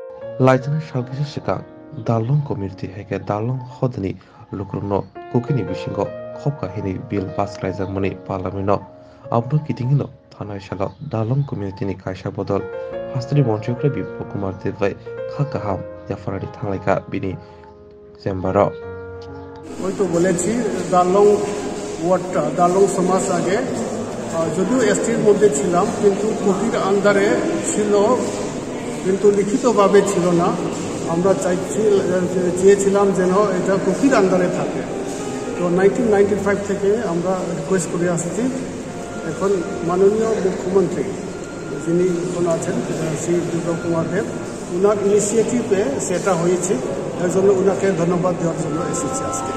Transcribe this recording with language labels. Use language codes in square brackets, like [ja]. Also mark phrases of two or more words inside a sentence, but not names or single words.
[trp] লাইজানা সালগিসি সিगां दालं कमिउनिटि हाइके दालं हदनि लुक्रनो कुकिनि बिसिंगो खपका हिनि बिल बासलाइजाकमनि पार्लामेन्टनो आबनो कितिंगिनो थानाय साल दालं कमिउनिटिनि कायसा बदल हास्टनि मन्थ्रिफ्रा बिप्लव कुमार देबबाय खा गाहाम याफारानि थांलायका बिनि চেম্বারও [bn] ওই তো বলেছি দালং ওয়ার্ডটা দালং সমাজ আগে যদিও এসটির মধ্যে ছিলাম কিন্তু কুকির আন্ডারে ছিল কিন্তু লিখিতভাবে ছিল না আমরা চেয়েছিলাম যেন এটা কুকির আন্ডারে থাকে তো 1995 থেকে আমরা রিকোয়েস্ট করে আসছি এখন মাননীয় মুখ্যমন্ত্রী যিনি এখন আছেন শ্রী বিপ্লব কুমার দেব ওনার ইনিশিয়েটিভে সেটা হয়েছে এর জন্য ওনাকে ধন্যবাদ দেওয়ার জন্য এসেছি আজকে।